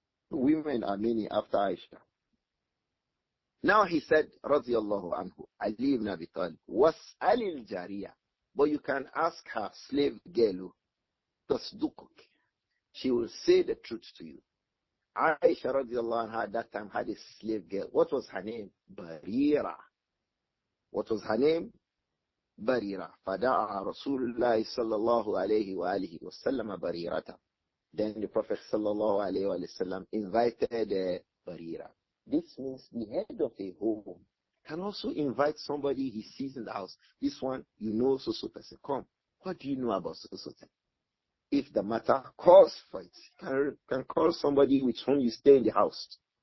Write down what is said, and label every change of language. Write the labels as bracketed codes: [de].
[en] Women are many after Aisha. Now he said, [ar] radiyallahu anhu, [en] Ali ibn Abi Talib, [ar] وَاسْأَلِ الْجَارِيَةِ. [en] But you can ask her slave girl, [ar] تَصْدُقُكِ. [en] She will say the truth to you. Aisha [ar] radiallahu anha [en] at that time had a slave girl. What was her name? Barira. What was her name? [ar] Barira. فَدَعَى رَسُولُ اللَّهِ صَلَّى اللَّهُ عَلَيْهِ وَآلِهِ وَسَلَّمَ بَرِيرَةً. [en] Then the Prophet ﷺ invited Barira. This means the head of a home can also invite somebody he sees in the house. This one, you know, so person. Come, what do you know about so? If the matter calls for it, can call somebody with whom you stay in the house.